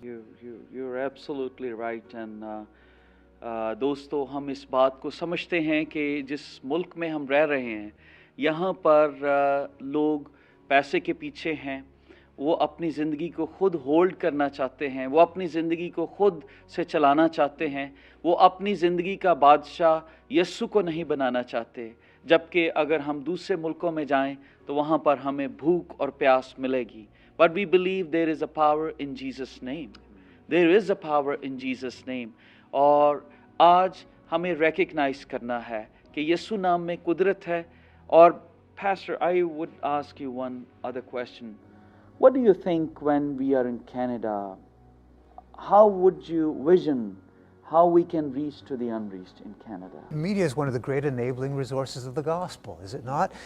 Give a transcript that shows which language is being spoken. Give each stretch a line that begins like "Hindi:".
English: You're absolutely right.
Hindi: And दोस्तों, हम इस बात को समझते हैं कि जिस मुल्क में हम रह रहे हैं, यहाँ पर लोग पैसे के पीछे हैं। वो अपनी ज़िंदगी को खुद होल्ड करना चाहते हैं, वो अपनी ज़िंदगी को खुद से चलाना चाहते हैं, वो अपनी ज़िंदगी का बादशाह यीशु को नहीं बनाना चाहते। जबकि अगर हम दूसरे मुल्कों में जाएं तो वहाँ पर हमें भूख और प्यास मिलेगी।
English: But we believe there is a power in Jesus' name. There is a power in Jesus' name.
Hindi: और आज हमें recognize करना है कि यीशु नाम में कुदरत है।
English: और Pastor, I would ask you one other question. What do you think when we are in Canada? How would you vision how we can reach to the unreached in Canada? Media is one of the great enabling resources of the gospel, is it not?